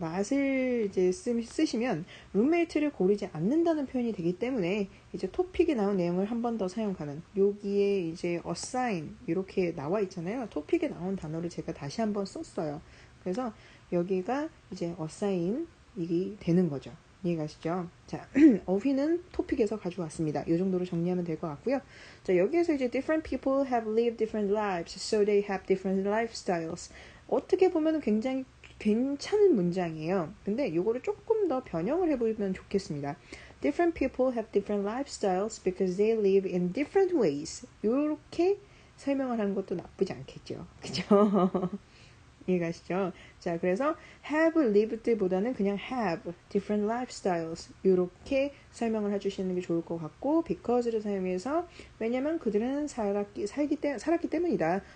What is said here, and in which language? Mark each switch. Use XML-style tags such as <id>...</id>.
<ko>not을 이제 쓰시면 룸메이트를 고르지 않는다는 표현이 되기 때문에 이제 토픽에 나온 내용을 한 번 더 사용 가능. 여기에 이제 assign 이렇게 나와 있잖아요. 토픽에 나온 단어를 제가 다시 한번 썼어요. 그래서 여기가 이제 assign이 되는 거죠. 이해가시죠? 자, of는 토픽에서 가져왔습니다. 이 정도로 정리하면 될 것 같고요. 자, 여기에서 이제</ko> <en>different people have lived different lives, so they have different lifestyles.</en> <ko>어떻게 보면 굉장히 괜찮은 문장이에요. 근데 이거를 조금 더 변형을 해보면 좋겠습니다.</ko> <en>Different people have different lifestyles because they live in different ways.</en> <ko>이렇게 설명을 하는 것도 나쁘지 않겠죠. 그죠? 이해가시죠? 자, 그래서 have lived 보다는 그냥</ko> <en>have different lifestyles</en> <ko>이렇게 설명을 해주시는 게 좋을 것 같고 because를 사용해서 왜냐면 그들은 살았기 때문이다.</ko>